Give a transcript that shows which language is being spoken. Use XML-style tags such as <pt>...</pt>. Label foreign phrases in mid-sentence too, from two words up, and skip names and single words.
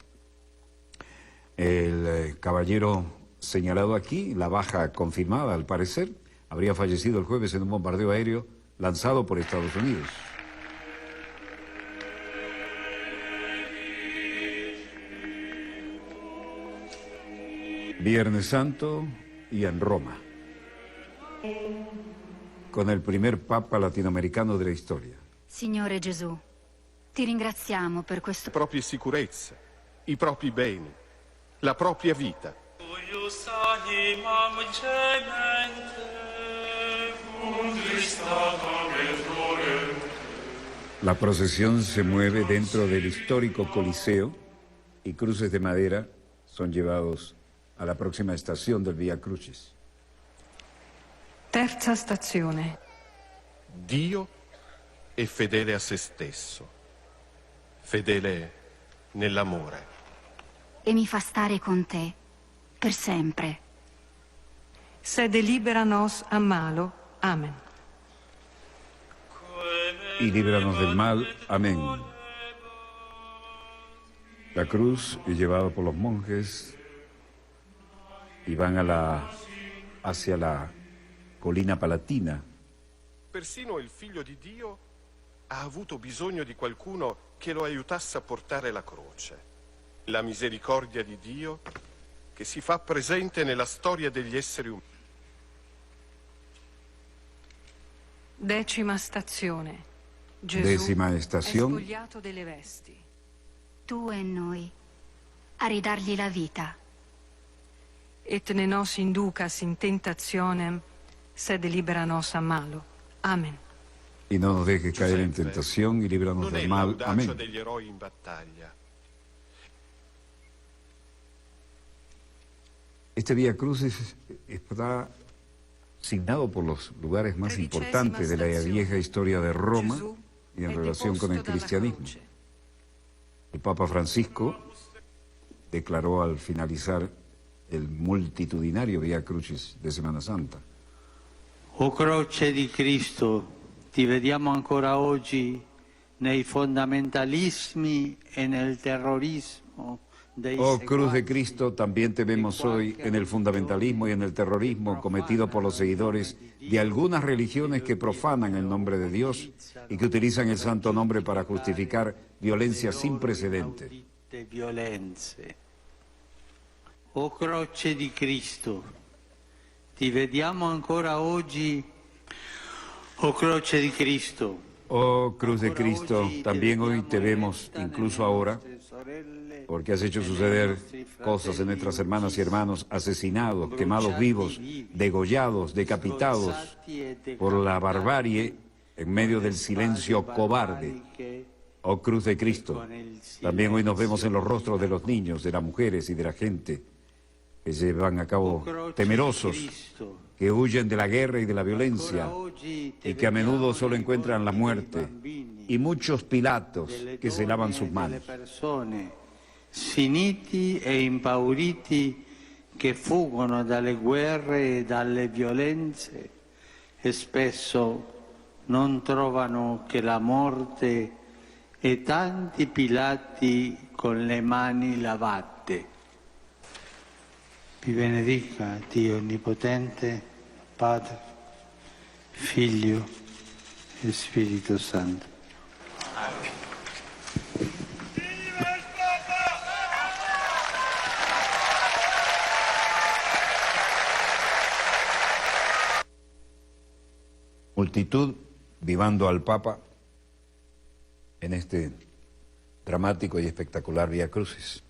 <es>El caballero señalado aquí, la baja confirmada al parecer, habría fallecido el jueves en un bombardeo aéreo lanzado por Estados Unidos. Viernes Santo y en Roma, con el primer papa latinoamericano de la historia.</es> <it>Signore Gesù, ti ringraziamo per questo. Le proprie sicurezze, i propri beni, la propria vita.</it> <es>La procesión se mueve dentro del histórico Coliseo y cruces de madera son llevados a la próxima estación del Via Crucis.</es> <it>Terza stazione. Dio è fedele a se stesso, fedele nell'amore. E mi fa stare con te per sempre.</it> <la>Sede libera nos a malo. Amen.</la> <es>Y líbranos del mal. Amén. La cruz es llevada por los monjes y van hacia la</es> <it>collina palatina. Persino il figlio di Dio ha avuto bisogno di qualcuno che lo aiutasse a portare la croce. La misericordia di Dio che si fa presente nella storia degli esseri umani. Decima stazione. Gesù</it> <es>Décima</es> <it>è</it> <es>estación.</es> <it>spogliato delle vesti. Tu e noi a ridargli la vita.</it> <la>Et ne nos inducas in tentationem, sed libera nos a malo. Amen.</la> <es>Y no nos dejes caer en tentación y líbranos</es> <it>non è</it> <es>del mal.</es> <it>l'audacia</it> <es>Amén.</es> <it>degli eroi in battaglia.</it> <es>Este Vía Crucis está signado por los lugares más importantes de la vieja historia de Roma y en relación con el cristianismo. El Papa Francisco declaró al finalizar el multitudinario Vía Crucis de Semana Santa:</es> <it>O croce di Cristo, ti vediamo ancora oggi nei fondamentalismi e nel terrorismo dei</it> <es>Oh cruz de</es> <it>seguaci.</it> <es>Cristo, también te vemos hoy en el fundamentalismo y en el terrorismo cometido por los seguidores de algunas religiones que profanan el nombre de Dios y que utilizan el santo nombre para justificar violencia sin precedentes.</es> <it>Inaudite violenze. O croce di Cristo, ti vediamo ancora oggi. O croce di Cristo.</it> <es>Oh cruz de Cristo, también hoy te vemos, incluso ahora, porque has hecho suceder cosas en nuestras hermanas y hermanos asesinados, quemados vivos, degollados, decapitados por la barbarie en medio del silencio cobarde. Oh cruz de Cristo, también hoy nos vemos en los rostros de los niños, de las mujeres y de la gente que llevan a cabo temerosos, que huyen de la guerra y de la violencia y que a menudo solo encuentran la muerte, y muchos Pilatos que se lavan sus manos.</es> <it>Sfiniti e impauriti che fuggono dalle guerre e dalle violenze e spesso non trovano che la morte e tanti Pilati con le mani lavate. Vi benedica Dio Onnipotente, Padre, Figlio e Spirito Santo.</it> <es>Multitud vivando al Papa en este dramático y espectacular Vía Crucis.</es>